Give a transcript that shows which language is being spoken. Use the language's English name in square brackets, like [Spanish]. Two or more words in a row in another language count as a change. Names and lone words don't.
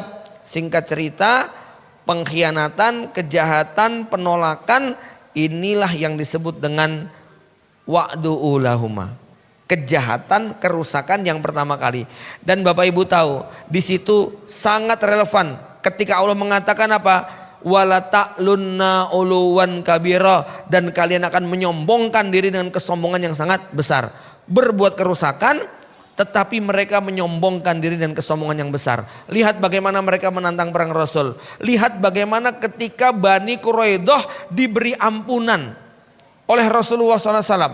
[Indonesian] Singkat cerita, pengkhianatan, kejahatan, penolakan, inilah yang disebut dengan [Arabic] وعد أولاهما. [Indonesian] Kejahatan, kerusakan yang pertama kali. Dan Bapak Ibu tahu, di situ sangat relevan ketika Allah mengatakan apa? [Arabic] ولتعلن علوا كبيرا, [Indonesian] dan kalian akan menyombongkan diri dengan kesombongan yang sangat besar. Berbuat kerusakan tetapi mereka menyombongkan diri dengan kesombongan yang besar. Lihat bagaimana mereka menantang perang Rasul. Lihat bagaimana ketika Bani Quraidah diberi ampunan oleh Rasulullah SAW.